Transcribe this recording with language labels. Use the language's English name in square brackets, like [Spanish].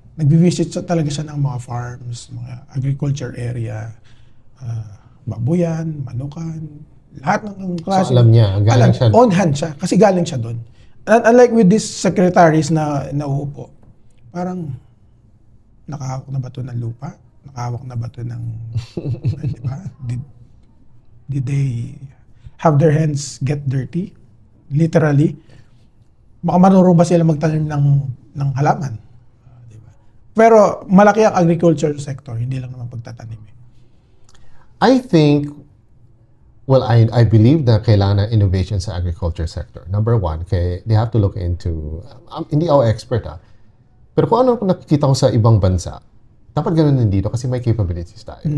[Filipino] Nagbi-visit talaga siya ng mga farms, mga agriculture area, babuyan, manukan, lahat ng klase. So alam niya, galing siya. [English] On hand [Filipino] siya kasi galing siya doon. [English] Unlike with these secretaries [Filipino] na nauupo, parang nakahawak na ba ito ng lupa? Nakahawak na ba ito ng di ba? [English] Did they have their hands get dirty? Literally. [Filipino] Baka marunong ba sila magtanim ng halaman? Diba? Pero malaki ang agriculture sector, hindi lang naman pagtatanim. [English] I think, I believe [Filipino] na kailangan ng [English] innovation sa agriculture sector. Number one, they have to look into, [Filipino] hindi ako expert pero kung ano nakikita ko sa ibang bansa, dapat ganun din dito kasi may capabilities tayo.